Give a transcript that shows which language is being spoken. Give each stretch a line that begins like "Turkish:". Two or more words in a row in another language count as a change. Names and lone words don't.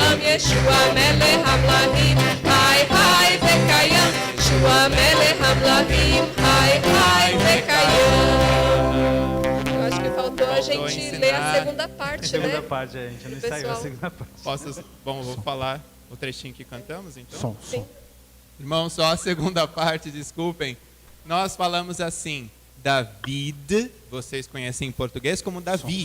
Hebrew: ישוע מלך המלכים, היי היי וקיים, ישוע מלך המלכים, היי היי וקיים.
Portuguese: Eu acho que faltou a gente ensinar. ler a segunda parte, Segunda né? parte, gente. Não Pessoal. saiu a segunda parte. Bom, eu vou falar o trechinho que cantamos, então. Som, som. Irmãos, só a segunda parte, desculpem. Nós falamos assim, David, vocês conhecem em português como Davi.